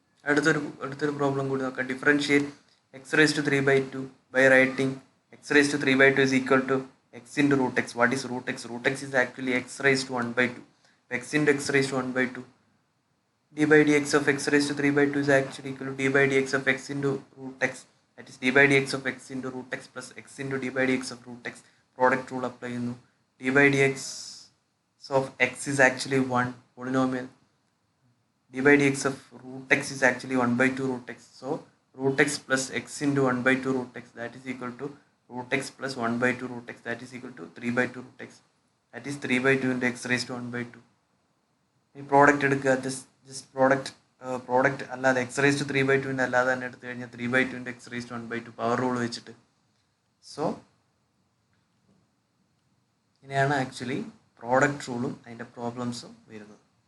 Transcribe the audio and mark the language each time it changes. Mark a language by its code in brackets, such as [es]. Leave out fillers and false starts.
[ml] അടുത്തൊരു പ്രോബ്ലം കൂടി നോക്കാം. [en] Differentiate x raise to 3/2 by writing x raise to 3/2 is equal to x into root x. What is root x? Root x is actually x raised to 1/2. x into x raised to 1/2. d by dx of x raised to 3/2 is actually equal to d by dx of x into root x. That is d by dx of x into root x plus x into d by dx of root x. Product rule apply ചെയ്യുന്നു. d by dx of x is actually 1 polynomial. d by dx of root x is actually 1/2 root x. So root x plus x into 1/2 root x, that is equal to root x plus 1/2 root x, that is equal to 3/2 root x. That is 3/2 into x raised to 1/2. [ml] ഈ product എടുക്കുക, just product അല്ലാതെ X raise to 3/2 അല്ലാതെ തന്നെ എടുത്തു കഴിഞ്ഞാൽ 3/2 into x raised to 1/2 power rule വെച്ചിട്ട്. So ഇങ്ങനെയാണ് actually product റൂളും അതിൻ്റെ പ്രോബ്ലംസും വരുന്നത്.